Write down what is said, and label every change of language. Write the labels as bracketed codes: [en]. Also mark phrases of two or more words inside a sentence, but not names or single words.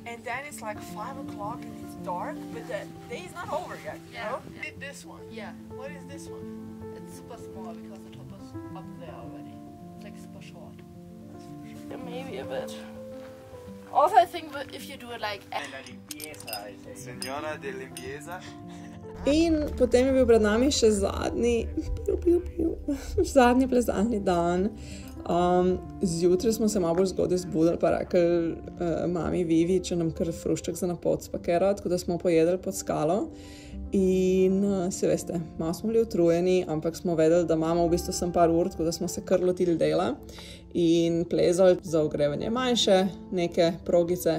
[en] And then it's like 5 o'clock and it's dark, but the day is not over yet, you Yeah. know? Did this one. Yeah, What is this one? it's super small because the top is up there already. It's like super short. Yeah, maybe a bit. Also, I think that if you do it like... [es] Senora de limpieza. [sl] In potem je bil pred nami še zadnji plezalni dan. Zjutraj smo se malo bolj zgodaj zbudili, pa rekli mami Vivi, če nam kar frušček za napot spakira, tako da smo pojedli pod skalo. In se veste, malo smo bili utrujeni, ampak smo vedeli, da imamo v bistvu sem par ur, tako da smo se kar lotili dela in plezali za ogrevanje manjše, neke progice.